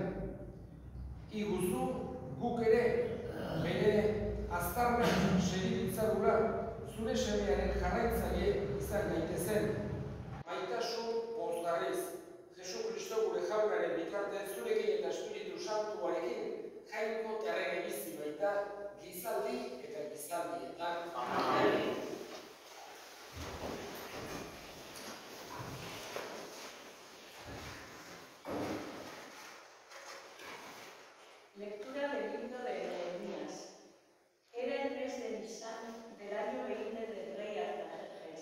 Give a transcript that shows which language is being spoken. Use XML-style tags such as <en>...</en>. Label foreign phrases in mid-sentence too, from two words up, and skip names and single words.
<eu>Iguzu guk ere bere aztarnak segibitzagula zure semearen jarraitzaile izan gaitezen. Maitasun pozgarriz, Jesu Kristo gure jaunaren bitartez zurekin eta Espiritu Santuarekin jainko terrege bizi baita gizaldi eta gizaldietan. Amen.</eu> <es>Lectura del libro de Nehemías. Era el mes de Nisan del año 20 del rey Artajerjes.</es>